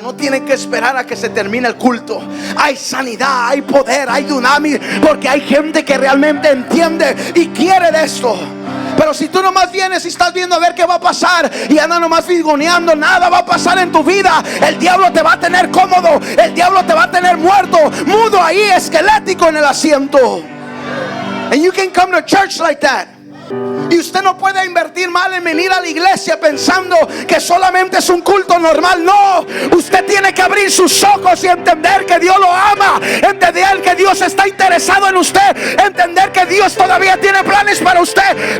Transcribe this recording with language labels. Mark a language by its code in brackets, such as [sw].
[es] No tienen que esperar a que se termine el culto. Hay sanidad, hay poder, hay dunamis, porque hay gente que realmente entiende y quiere de esto. Pero si tú nomás vienes y estás viendo a ver qué va a pasar y andas nomás figoneando, nada va a pasar en tu vida. El diablo te va a tener cómodo, el diablo te va a tener muerto, mudo ahí, esquelético en el asiento. [en] And you can come to church like that. [es] Y usted no puede invertir mal en venir a la iglesia pensando que solamente es un culto normal. No, usted tiene que abrir sus ojos y entender que Dios lo ama, entender que Dios está interesado en usted, entender que Dios todavía tiene planes para usted.